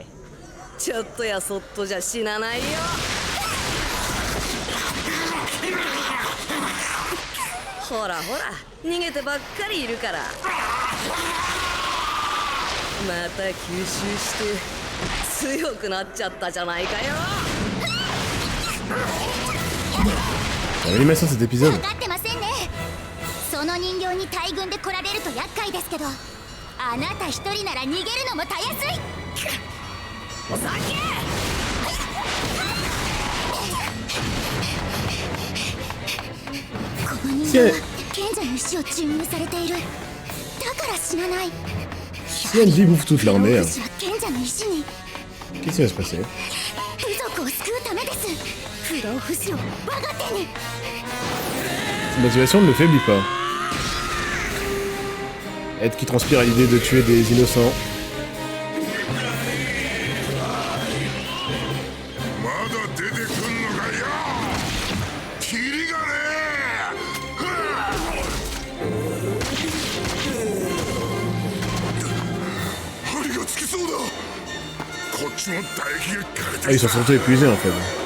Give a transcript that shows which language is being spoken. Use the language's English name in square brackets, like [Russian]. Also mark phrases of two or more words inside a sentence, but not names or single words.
[Japanese] ちょっとやそっとじゃ死なないよ。 ほらほら逃げてばっかりいるから。また吸収して強くなっちゃったじゃないかよ。 [French] L'animation de cet épisode. [Japanese] 分かってませんね。その人形に大群で来られると厄介ですけど、あなた一人なら逃げるのもたやすい。お酒。この人形は賢者の石を注入されている。だから死なない。 [French] Si elle bouffe toute l'armée, [Japanese] 不老不死は賢者の石に [French] qu'est-ce qui va se passer? [Japanese] 部族を救うためです。不老不死を我が手に。 [French] Sa motivation ne le faiblit pas. Ed qui transpire à l'idée de tuer des innocents. [Japanese] まだ出てくんのかよ。キリがねえ。針がつきそうだ。こっちも唾液が枯れて [French] Ah, ils sont surtout épuisés en fait.